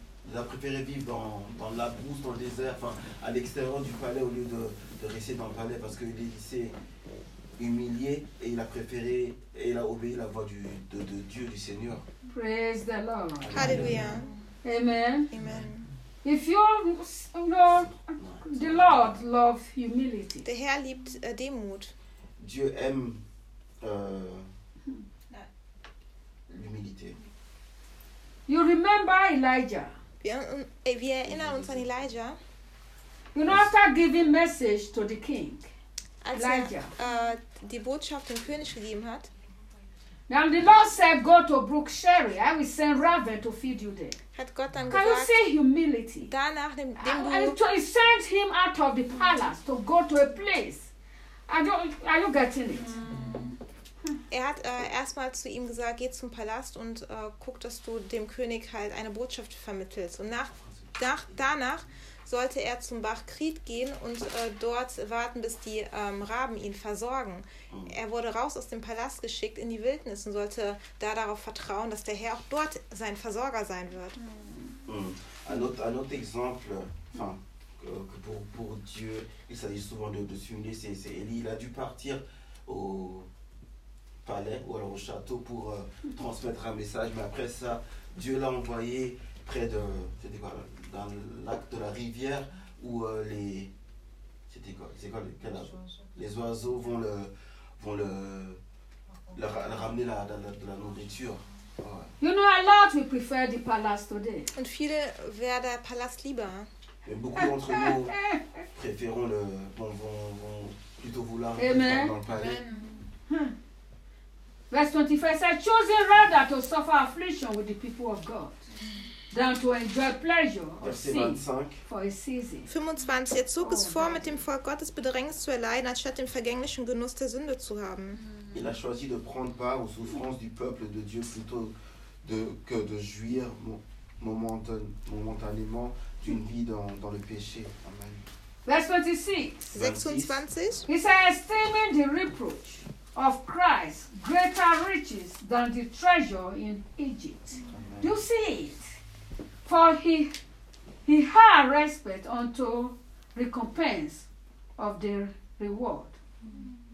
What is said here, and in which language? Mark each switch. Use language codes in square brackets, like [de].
[fr] il a préféré vivre dans la brousse, dans le désert, enfin à l'extérieur du palais, au lieu de rester dans le palais, parce qu'il s'est humilié et il a obéi la voix de Dieu, du Seigneur. [en] Praise the Lord. Hallelujah. Amen. Amen. If you Lord, the Lord loves humility. [de] Der Herr liebt Demut. [fr] Dieu aime l'humilité. [en] You remember Elijah? [de] Wir erinnern uns an Elijah. [en] You know, after giving message to the king, [de] als Elijah, die Botschaft dem König gegeben hat. [en] Now the Lord said, "Go to Brook Cherry. I will send raven to feed you there." [de] Hat Gott dann [en] Can [de] gesagt, [en] you see humility? [de] Danach dem [en] he sent him out of the palace to go to a place. Are you getting it? [de] Er hat erstmal zu ihm gesagt, geh zum Palast und guck, dass du dem König halt eine Botschaft vermittelst. Und danach sollte er zum Bach Kriet gehen und dort warten, bis die Raben ihn versorgen. Er wurde raus aus dem Palast geschickt in die Wildnis und sollte da darauf vertrauen, dass der Herr auch dort sein Versorger sein wird. [fr] Ein autre exemple, enfin, pour Dieu, il s'agit souvent de s'humilier, c'est Élie, il a dû partir au palais ou alors au château pour transmettre un message, mais après ça, Dieu l'a envoyé près de dans le lac de la rivière où les oiseaux vont le ramener la nourriture. Ouais. [en] You know, a lot we prefer the palace today. [de] Und viele werden der Palast lieber. [fr] Mais beaucoup d'entre nous préférons vont plutôt vouloir dans le palais. [en] Amen. Verse 25 says, choosing rather to suffer affliction with the people of God than to enjoy pleasure or sin for a season. [de] 25, er zog es vor, mit dem Volk Gottes Bedrängnis zu erleiden, anstatt den vergänglichen Genuss der Sünde zu haben. [fr] Il a choisi de prendre part aux souffrances du peuple de Dieu plutôt que de jouir momentanément d'une vie dans le péché. [en] Amen. Verse 26. He says, esteeming the reproach of Christ greater riches than the treasure in Egypt. Amen. Do you see it? For he had respect unto recompense of the reward. Mm-hmm.